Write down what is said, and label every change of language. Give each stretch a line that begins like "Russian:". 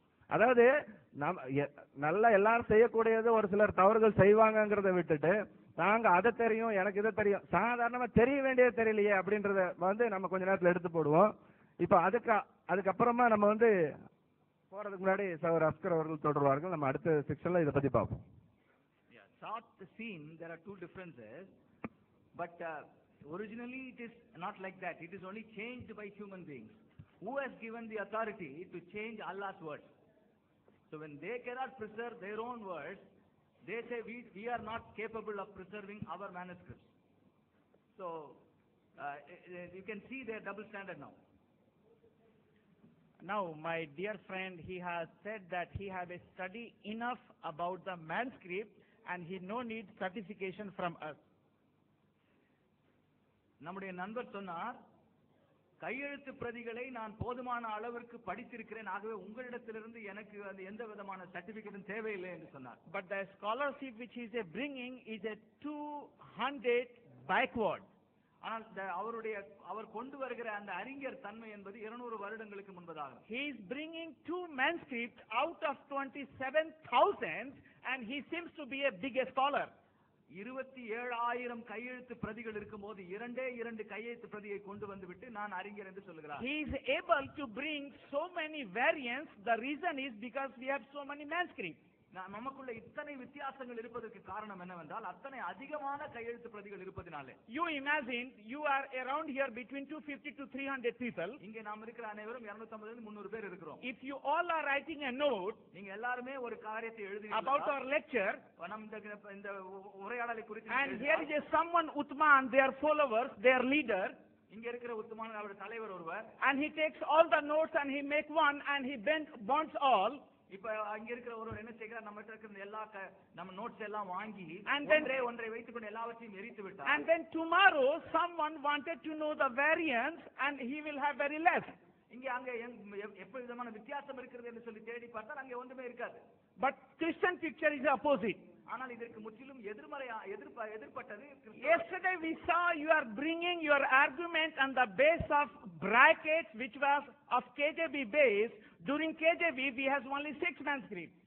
Tamil: அதாவது நல்லா எல்லாரும் செய்யக்கூடியது ஒரு சிலர் தவறுகள் செய்வாங்கிறத விட்டுட்டு நாங்க அதை தெரியும் எனக்கு இதை தெரியும், சாதாரணமா தெரிய வேண்டியது தெரியலையே அப்படின்றத வந்து நம்ம கொஞ்ச நேரத்துல எடுத்து போடுவோம். இப்ப அதுக்கப்புறமா நம்ம வந்து போறதுக்கு முன்னாடி சகோதரர் அஸ்கர் அவர்கள் தொடர்வார்கள். நம்ம அடுத்த செக்ஷன்ல இதை பத்தி பார்ப்போம்.
English: Thought the scene, there are two differences, but originally it is not like that. It is only changed by human beings. Who has given the authority to change Allah's words? So when they cannot preserve their own words, they say we are not capable of preserving our manuscripts. So you can see their double standard now. Now, my dear friend, he has said that he have a study enough about the manuscript and he no need certification from us.
Tamil: நம்முடைய நண்பர் சொன்னார், கையெழுத்து பிரதிகளை நான் போதுமான அளவிற்கு படித்திருக்கிறேன், ஆகவே உங்களிடத்திலிருந்து எனக்கு எந்த விதமான சர்டிபிகேட்டும் தேவையில்லை என்று சொன்னார்.
English: But the scholarship which he is bringing is a 200 backward.
Tamil: ஆனால் அவர் கொண்டு வருகிற அந்த அறிஞர் தன்மை என்பது 200 வருடங்களுக்கு முன்பதாக.
English: He is bringing 2 manuscripts out of 27,000 and he seems to be a big scholar.
Tamil: 27,000 கையெழுத்து பிரதிகள் இருக்கும்போது 2 கையெழுத்து பிரதியை கொண்டு வந்து விட்டு நான் அறிஞர் என்று சொல்லுகிறார்.
English: He is able to bring so many variants. The reason is because we have so many manuscripts.
Tamil: நமக்குள்ள இத்தனை வித்தியாசங்கள் இருப்பதற்கு காரணம் என்னவென்றால் அத்தனை அதிகமான கையெழுத்து பிரதிகள் இருப்பதினாலே.
English: You imagine you are around here between 250 to 300 people.
Tamil: இங்கே நாம் இருக்கிற அனைவரும் 250 லிருந்து 300 பேர் இருக்கிறோம்.
English: If you all are writing a note,
Tamil: நீங்க எல்லாரும் ஒரு காரியத்தை எழுதுறீங்க
English: about our lecture,
Tamil: இந்த உரையாடலை குறித்து,
English: and here is someone Uthman, their followers, their leader,
Tamil: இங்க இருக்கிற உத்தமான அவருடைய தலைவர் ஒருவர்,
English: and he takes all the notes and he make one and he bonds all.
Tamil: இப்ப அங்க இருக்கிற ஒருவர் என்ன செய்கிறார், நம்ம இருக்கிற எல்லா நம்ம நோட்ஸ் எல்லாம் வாங்கி ஒன்றை வைத்துக் கொண்டு எல்லாவற்றையும் எரித்து விட்டார்.
English: And then tomorrow someone wanted to know the variance and he will have very less.
Tamil: இங்க அங்க எப்ப விதமான வித்தியாசம் இருக்கிறது என்று சொல்லி தேடி பார்த்தால் அங்க ஒன்றுமே இருக்காது.
English: But Christian picture is opposite.
Tamil: ஆனால் இதற்கு முற்றிலும் எதிர்பட்டது.
English: Yesterday we saw you are bringing your argument on the base of brackets which was of KJV base. During KJV we has only 6 manuscripts.